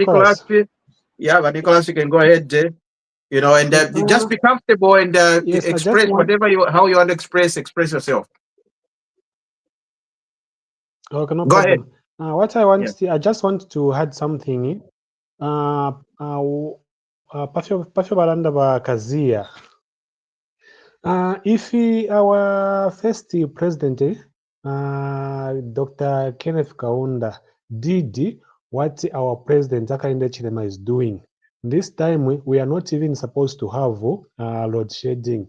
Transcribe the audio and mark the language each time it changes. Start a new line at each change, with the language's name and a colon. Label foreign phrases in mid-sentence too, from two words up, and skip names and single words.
English: Nicholas. Nicholas. Yeah, Nicholas, you can go ahead, Jay. You know, and just be comfortable and Yes, I just express want. whatever how you want to express yourself. Okay, no Go ahead. problem. What I want, Yeah. I just want to add something.
Bemba: Pasho balanda ba kazia.
English: If our first president, Dr. Kenneth Kaunda, did what our president Hakainde Chilema is doing, this time we are not even supposed to have load shedding.